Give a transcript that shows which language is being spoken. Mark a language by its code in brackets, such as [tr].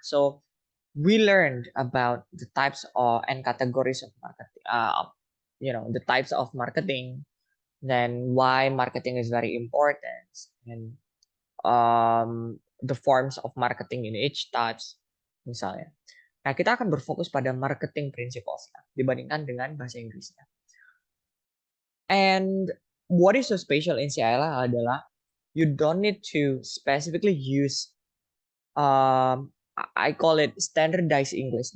[en] So, we learned about the types and categories of marketing. The types of marketing, then why marketing is very important, and the forms of marketing in each types misalnya. [id] Nah, kita akan berfokus pada marketing principles dibandingkan dengan bahasa Inggrisnya. [en] And what is so special in CILA adalah you don't need to specifically use I call it standardized English.